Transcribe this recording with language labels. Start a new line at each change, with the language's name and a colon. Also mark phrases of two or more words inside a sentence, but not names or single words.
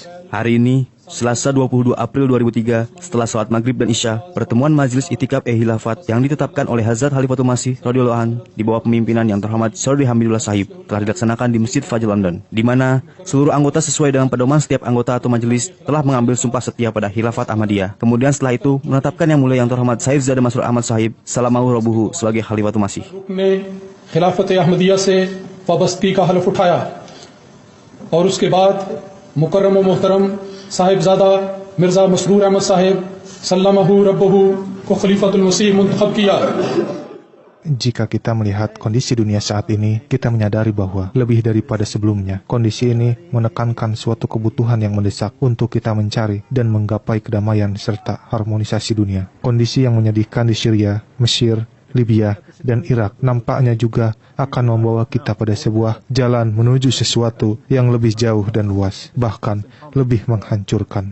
Indonesian: Hari ini, Selasa 22 April 2003, setelah salat maghrib dan isya, pertemuan Majelis Itikaf Khilafat yang ditetapkan oleh Hazrat Khalifatul Masih
Arabic: رضي الله عنه
Indonesian: di bawah pemimpinan yang terhormat Saudri Hamidullah Sahib telah dilaksanakan di Masjid Fajr London, di mana seluruh anggota sesuai dengan pedoman setiap anggota atau majelis telah mengambil sumpah setia pada Khilafat Ahmadiyah. Kemudian setelah itu menetapkan yang mulia yang terhormat Sayyid Zada Masrur Ahmad Sahib
Arabic: سلمه ربه
Indonesian: sebagai Khalifatul Masih.
Urdu: خلافت احمدیہ سے وابستگی کا حلف اٹھایا اور اس کے بعد مکرم و محترم صاحبزادہ مرزا مسرور احمد صاحب
Arabic: سلمه ربه
Urdu: کو خلیفۃ المسیح منتخب کیا.
Indonesian: Jika kita melihat kondisi dunia saat ini, kita menyadari bahwa lebih daripada sebelumnya, kondisi ini menekankan suatu kebutuhan yang mendesak untuk kita mencari dan menggapai kedamaian serta harmonisasi dunia. Kondisi yang menyedihkan di Syria, Mesir, Libya, dan Irak nampaknya juga akan membawa kita pada sebuah jalan menuju sesuatu yang lebih jauh dan luas, bahkan lebih menghancurkan.